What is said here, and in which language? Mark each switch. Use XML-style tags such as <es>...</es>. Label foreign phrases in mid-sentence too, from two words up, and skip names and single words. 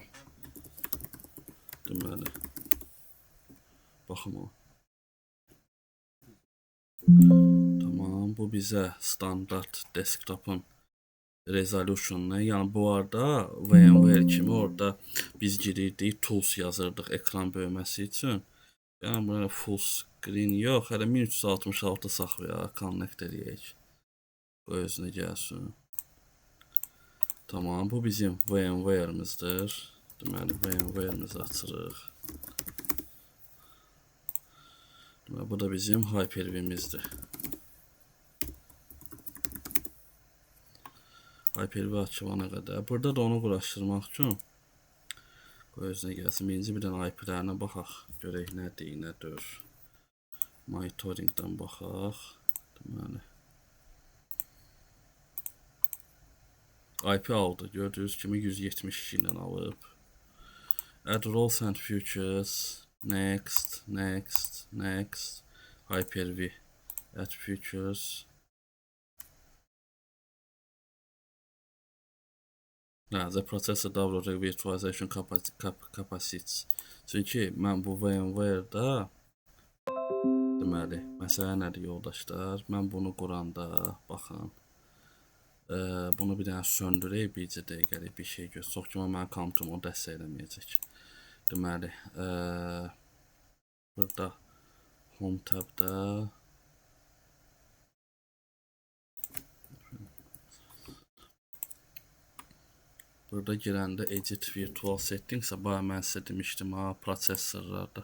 <az>Deməli, baxım o. Tamam, bu bizə standart desktopun resolution'una, yəni bu arada VMware kimi orada biz girirdik, tools yazırdıq ekran böyüməsi üçün. Yəni burada</az> <en>full screen</en> <az>yox, hələ 1366 saxlayaq, connect edək. Bu özünə gəlsin. Tamam, bu bizim VMware'imizdir. Deməli, VMware'imizi açırıq. Deməli, bu da bizim Hyper-V'imizdir. Hyper-V açılana qədər. Burada da onu quraşdırmaq üçün bu özünə gəlsin. Birinci bir dənə IP-lərinə baxaq. Görək nədir, nədir. Monitoringdən baxaq. Deməli, IP aldı. Gördüyünüz kimi 172 ilə alıb.</az> <en>Add roles and features. Next, next, next. Hyper-V. Add features. The processor download virtualization capacity.</en> <az>Çünki mən bu VMware-da deməli, məsələ nədir yoldaşlar? Mən bunu quranda, baxın. Bunu bir dənə söndürək, bircə dəqiqəlik bir şey göz. Çox ki, mənim kompüterim onu dəstəkləməyəcək. Deməli, burada Home tabda burada girəndə</az> <en>Edit Virtual Settings,</en> <az>bayağı mən sizə demişdim ha, prosesorlarda.</az>